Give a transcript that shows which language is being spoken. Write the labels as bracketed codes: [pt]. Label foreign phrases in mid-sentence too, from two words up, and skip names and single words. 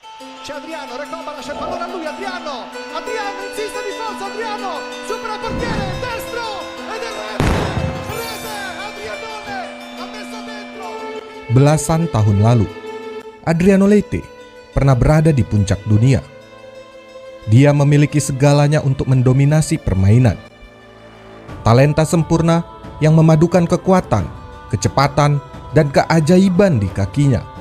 [it] C'è Adriano, recupera, lascia il pallone a lui, Adriano insiste di forza, Adriano, supera il portiere, destro, ed è rete, Adrianone, ha messo dentro. [id] Belasan tahun lalu, Adriano Leite pernah berada di puncak dunia. Dia memiliki segalanya untuk mendominasi permainan. Talenta sempurna yang memadukan kekuatan, kecepatan, dan keajaiban di kakinya.